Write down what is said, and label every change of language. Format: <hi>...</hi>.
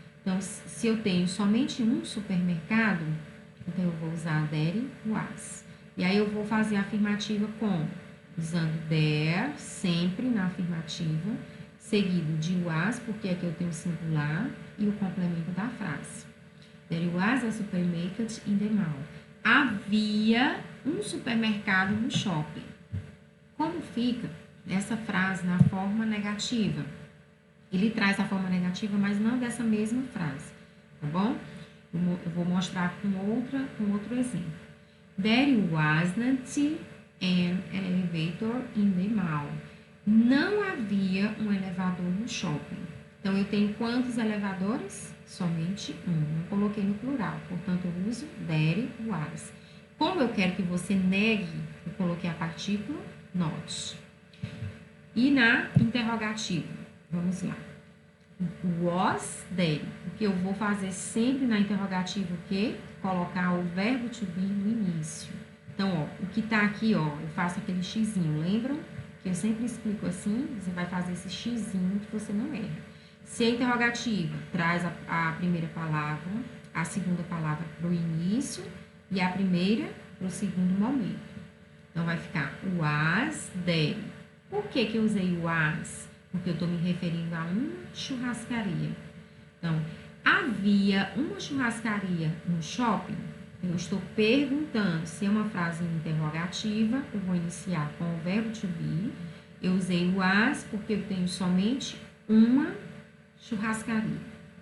<pt>Então, se eu tenho somente um supermercado, então eu vou usar dare was. E aí eu vou fazer a afirmativa como? Usando there, sempre na afirmativa, seguido de was, porque aqui eu tenho o singular, e o complemento da frase.</pt> <en>There was a supermarket in the mall.</en> <pt>Havia um supermercado no shopping. Como fica essa frase na forma negativa? Ele traz a forma negativa, mas não dessa mesma frase, tá bom? Eu vou mostrar com outro exemplo.</pt> <en>There wasn't an elevator in the mall.</en> <pt>Não havia um elevador no shopping. Então, eu tenho quantos elevadores? Somente um. Não coloquei no plural, portanto, eu uso there was. Como eu quero que você negue, eu coloquei a partícula not. E na interrogativa, vamos lá.</pt> <en>Was there.</en> <pt>O que eu vou fazer sempre na interrogativa, o quê? Colocar o verbo to be no início. Então, ó, o que tá aqui, ó, eu faço aquele xizinho, lembram? Que eu sempre explico assim, você vai fazer esse xizinho que você não erra. Se a interrogativa traz a primeira palavra, a segunda palavra para o início e a primeira para o segundo momento. Então, vai ficar was there. Por que que eu usei was? Porque eu estou me referindo a uma churrascaria. Então, havia uma churrascaria no shopping? Eu estou perguntando. Se é uma frase interrogativa, eu vou iniciar com o verbo to be. Eu usei was porque eu tenho somente uma churrascaria.</pt>